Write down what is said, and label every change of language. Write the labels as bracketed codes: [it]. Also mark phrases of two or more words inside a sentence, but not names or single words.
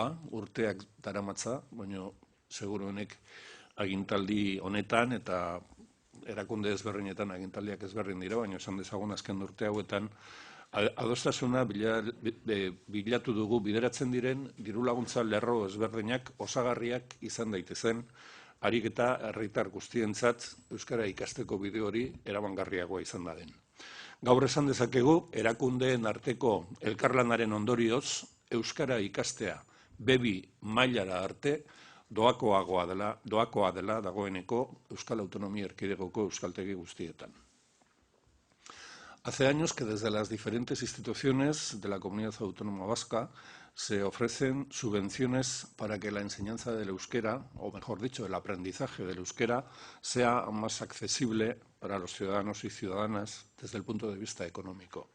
[eu] urteak daramatza, baina seguruenik agintaldi honetan eta erakunde ezberdinetan agintaldiak ezberdin dira, baina esan dezagun azken urte hauetan adostasuna bilatu dugu bideratzen diren diru laguntza lerro ezberdinak osagarriak izan daitezen, harik eta herritar guztientzat euskara ikasteko bide hori eramangarriagoa izan da den. Gaur esan dezakegu, erakundeen arteko elkarlanaren ondorioz, euskara ikastea bebi mailara arte doakoa dela dagoeneko Euskal Autonomia Erkidegoko euskaltegi guztietan. [es] Hace años que desde las diferentes instituciones de la Comunidad Autónoma Vasca se ofrecen subvenciones para que la enseñanza del euskera, o mejor dicho, el aprendizaje del euskera, sea más accesible para los ciudadanos y ciudadanas desde el punto de vista económico.